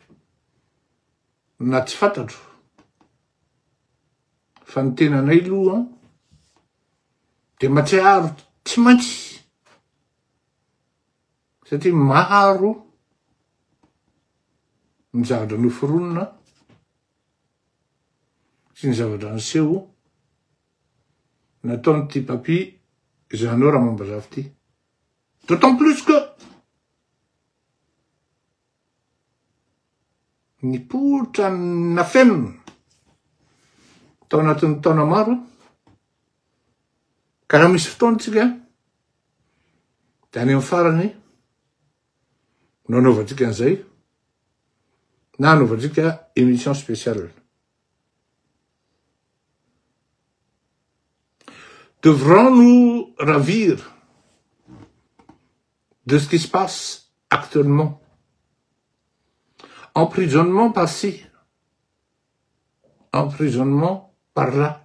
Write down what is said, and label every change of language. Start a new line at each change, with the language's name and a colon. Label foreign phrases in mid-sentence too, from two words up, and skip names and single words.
Malagasy: na tsy fantatro, fa ny tenanay aloha dia mahatsiaro tsy maintsy, satria maharo ny zavatra noforonina sy ny zavatra niseho nataon'ity papy Zanao Ramambazafy ity.
French: D'autant plus que
Malagasy: nipotra nafenina tao anatin'ny taona maro, ka raha misy fotoana tsika dia any amin'ny farany nanaovantsika an'izay na anaovantsika
French: émission spéciale. Devrons-nous ravir de ce qui se passe actuellement? Emprisonnement par-ci, emprisonnement par-là.